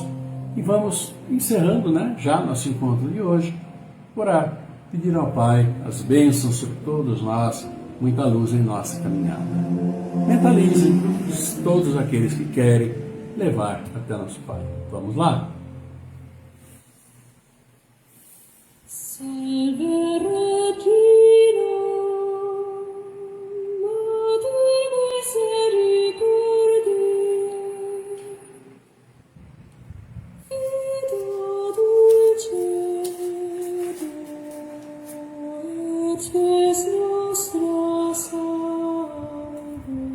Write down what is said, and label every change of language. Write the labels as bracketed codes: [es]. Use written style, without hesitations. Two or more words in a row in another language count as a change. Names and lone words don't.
[pt] E vamos encerrando já nosso encontro de hoje, orar, pedir ao Pai as bênçãos sobre todos nós, muita luz em nossa caminhada. Mentalizem todos aqueles que querem levar até nosso Pai. Vamos lá? [la] Salve Regina, Madre Misericordiae, Vita dulcedo, et spes nostra salve.